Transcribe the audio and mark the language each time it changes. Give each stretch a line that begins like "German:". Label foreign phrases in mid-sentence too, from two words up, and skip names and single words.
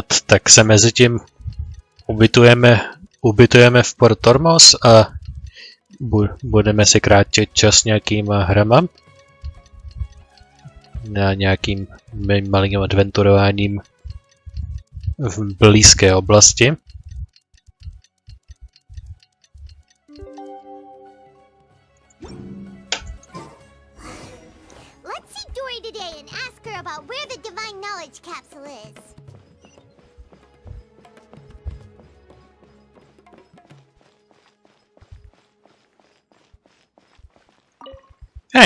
Czech: Tak se mezi tím ubytujeme v Port Ormos a budeme si krátit čas nějakýma hrama. Na nějakým malým adventurováním v blízké oblasti.
English: Let's see Dory today and ask her about where the divine knowledge capsule is. Hey.